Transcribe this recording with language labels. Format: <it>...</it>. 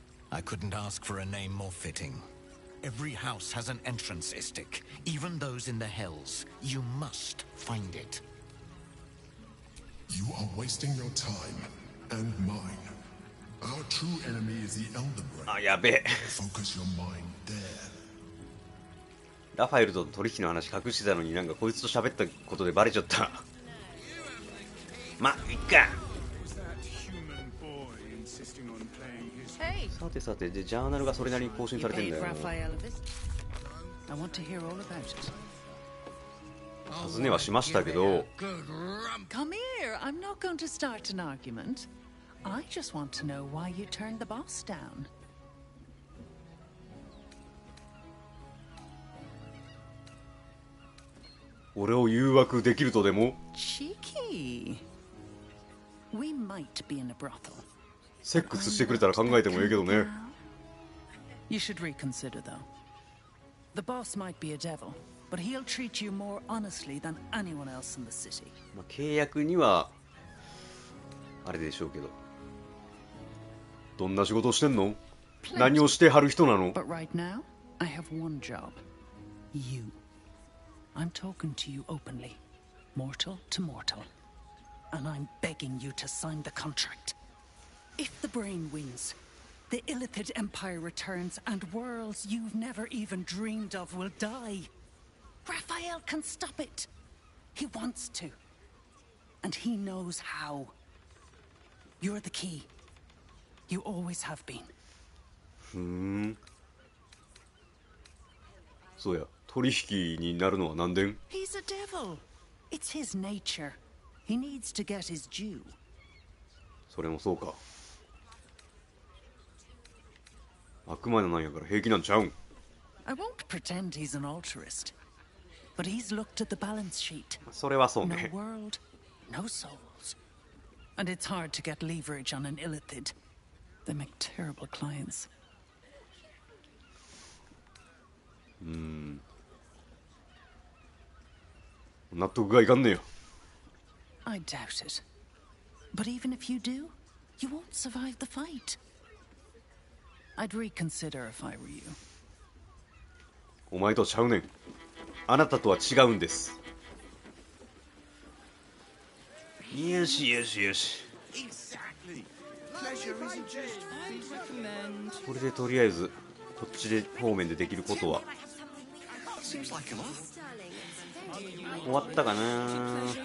<en>I couldn't ask for a name more fitting. Every house has an entrance, Istik. Even those in the Hells. You must find it. You are wasting your time and mine. Our true enemy is the Elder Brain.</en> <ja>あ、やべえ。</ja> <en>Focus your mind there.</en> <ja>ラファエルとの取引の話隠してたのになんかこいつと喋ったことでバレちゃった。ま、いっか。さてさて、でジャーナルがそれなりに更新されてんだよ。尋ねはしましたけど。</ja> <en>Come here. I'm not going to start an argument. I just want to know why you turned the boss down.</en> <ja>俺を誘惑できるとでも？</ja> <en>Cheeky. We might be in a brothel.</en> <ja>セックスしてくれたら考えてもいいけどね。</ja> <en>You should reconsider, though. The boss might be a devil, but he'll treat you more honestly than anyone else in the city.</en> <ja>まあ契約にはあれでしょうけど。どんな仕事してんの？何をしてはる人なの？</ja> <en>But right now, I have one job. You. I'm talking to you openly, mortal to mortal, and I'm begging you to sign the contract. If the brain wins, the Illithid Empire returns and worlds you've never even dreamed of will die. Raphael can stop it. He wants to. And he knows how. You're the key. You always have been.</en> <ja>ふーん。そうや、取引になるのは何でん？</ja> <en>He's a devil. It's his nature. He needs to get his due.</en> <ja>それもそうか。悪魔なんやから平気なんちゃうん？</ja> <en>I won't pretend he's an altruist, but he's looked at the balance sheet.</en> <ja>それはそうね。</ja> <en>No world, no souls. And it's hard to get leverage on an Illithid. They make terrible clients.</en> <ja>納得がいかんねや。</ja> <en>I doubt it. But even if you do, you won't survive the fight. I'd reconsider if I were you.</en> <ja>お前とちゃうねん。あなたとは違うんです。よしよしよし。これでとりあえずこっちで方面でできることは終わったかな。</ja>